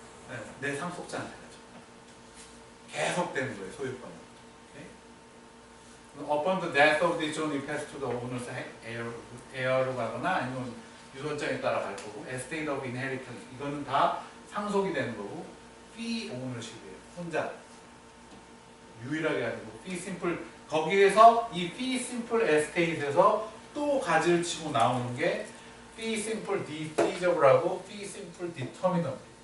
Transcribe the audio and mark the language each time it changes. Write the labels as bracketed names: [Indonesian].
[Korean] 네, 내 상속자한테 가죠. 계속 되는 거예요, 소유권은. 오케이? [English] Upon the death of the owner, it pass to the owner's heir [Korean] 로 가거나 아니면 유손장에 따라 갈 거고, estate of inheritance 이거는 다 상속이 되는 거고, fee ownership이에요. 혼자 유일하게 하는 거고, fee simple 거기에서 이 fee simple estate에서 또 또 가지를 치고 나오는 게 fee simple defeasible하고 fee simple determinable.